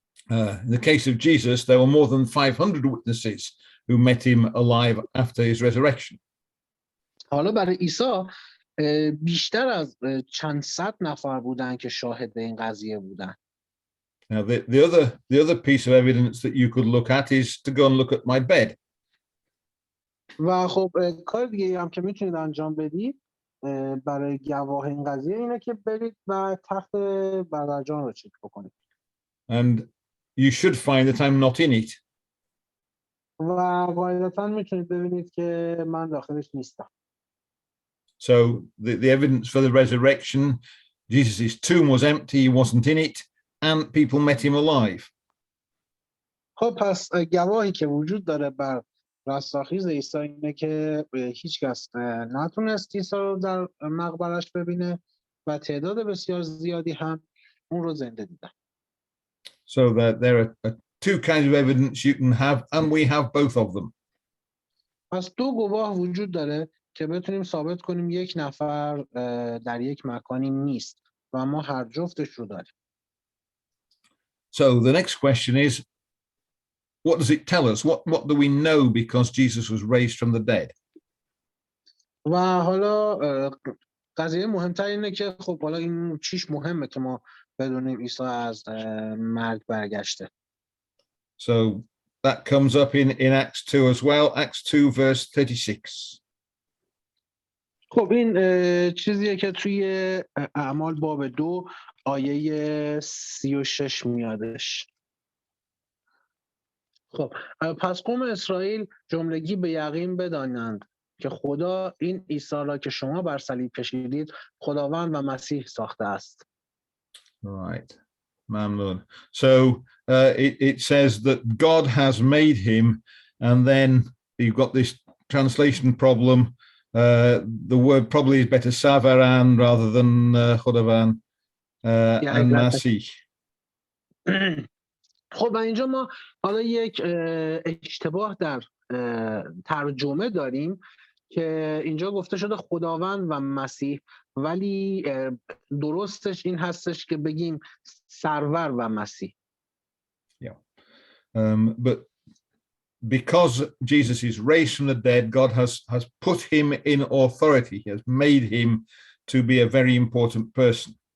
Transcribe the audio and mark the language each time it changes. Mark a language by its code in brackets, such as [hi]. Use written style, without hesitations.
[en] In the case of Jesus, there were more than 500 witnesses who met him alive after his resurrection. [fa] حالا برای عیسی بیشتر از چند صد نفر بودن که شاهد این قضیه بودن. [en] Now, the other piece of evidence that you could look at is to go and look at my bed. [fa] و خب کار دیگه هم که میتونید انجام بدید برای گواه این قضیه اینه که برید و تخت برادر جان رو چک بکنید. [en] And you should find that I'm not in it. [fa] و قاعدتاً میتونید ببینید که من داخلش نیستم. [en] So the evidence for the resurrection, Jesus' tomb was empty, he wasn't in it, and people met him alive. [fa] خب پس گواهی که وجود داره بر رستاخیز عیسی اینه که هیچ کس نتونست عیسی رو در مقبرش ببینه و تعداد بسیار زیادی هم اون رو زنده دیدن. [en] So that there are two kinds of evidence you can have, and we have both of them. [fa] پس دو گواه وجود داره که بتونیم ثابت کنیم یک نفر در یک مکانی نیست و ما هر جفتش رو داریم. [en] So the next question is, what does it tell us? What do we know because Jesus was raised from the dead? [fa] و حالا قضیه مهمتر اینه که خب حالا این چیش مهمه که ما بدونیم عیسی از مرگ برگشته. [en] So that comes up in Acts 2 as well, Acts 2 verse 36. [fa] خب این چیزیه که توی اعمال باب 2 آیه 36 میادش. خب پس قوم اسرائیل جملگی به یقین بدانند که خدا این عیسی را که شما بر صلیب کشیدید خداوند و مسیح ساخته است. [en] Right. [fa] Mamnun. [en] So it says that God has made him, and then you've got this translation problem. The word probably is better Savaran rather than Chodavan and Masih. [fa] خب اینجا ما حالا یک اشتباه در ترجمه داریم که اینجا گفته شده خداوند و مسیح، ولی درستش این هستش که بگیم سرور و مسیح. [en] Yeah. But because Jesus is raised from the dead, God has put him in authority. He has made him to be a very important person.